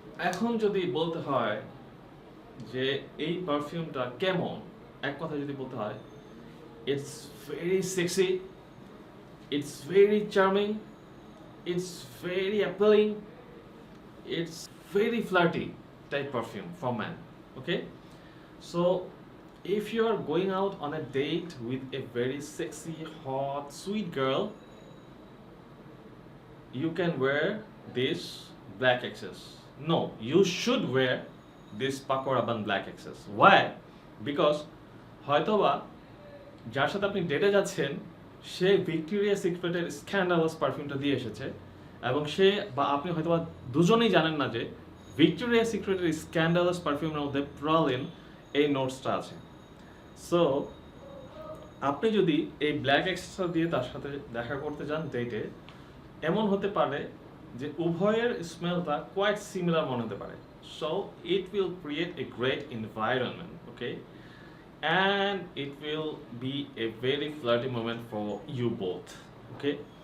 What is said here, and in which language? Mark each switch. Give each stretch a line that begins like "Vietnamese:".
Bangla: এখন যদি বলতে হয় যে এই পারফিউমটা কেমন, এক কথা যদি বলতে হয়,
English: It's very sexy, it's very charming, it's very appealing, it's very flirty type perfume for men, okay? So if you are going out on a date with a very sexy, hot, sweet girl, you can wear this Black Excess. No, you should wear this Paco Rabanne Black Excess. Why?
Bangla: Because হয়তোবা যার সাথে আপনি ডেটে যাচ্ছেন সে Victoria সিক্রেটের scandalous পারফিউমটা দিয়ে এসেছে, এবং সে বা আপনি হয়তোবা দুজনেই জানেন না যে ভিক্টোরিয়া সিক্রেটের স্ক্যান্ডালাস পারফিউমের মধ্যে প্রালিন এই নোটসটা আছে। সো আপনি যদি এই ব্ল্যাক এক্সট্রা দিয়ে তার সাথে দেখা করতে যান ডেটে, এমন হতে পারে যে উভয়ের স্মেলটা কোয়াইট সিমিলার মনে হতে পারে।
English: So it will create a great environment, okay? And it will be a very flirty moment for you both, okay?